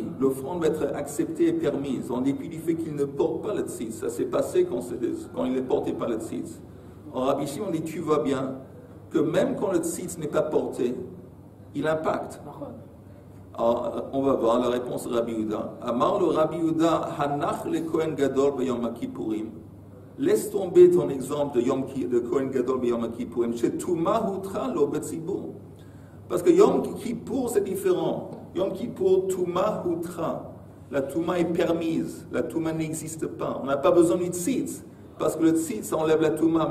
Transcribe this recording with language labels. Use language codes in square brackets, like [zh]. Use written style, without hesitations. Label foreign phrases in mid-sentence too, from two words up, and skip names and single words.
[fr] L'offrande va être acceptée et permise, en dépit du fait qu'il ne porte pas le tzitz. Ça s'est passé quand il ne portait pas le tzitz. En Rabbi Shimon dit, tu vois bien que même quand le tzitz n'est pas porté, il impacte. Alors, on va voir la réponse de Rabbi Yehuda. [he] אמר לו רבי יהודה הנח לכהן גדול ביום הכיפורים. [fr] Laisse tomber ton exemple de [he] כהן גדול ביום הכיפורים. שאני טומאה הותרה לו בציבור. [fr] Parce que Yom Kippour, c'est différent. [he] יום כיפור טומאה הותרה. [fr] La Touma est permise. La Touma n'existe pas. On n'a pas besoin du tzitz. Parce que le tzitz, ça enlève la Touma.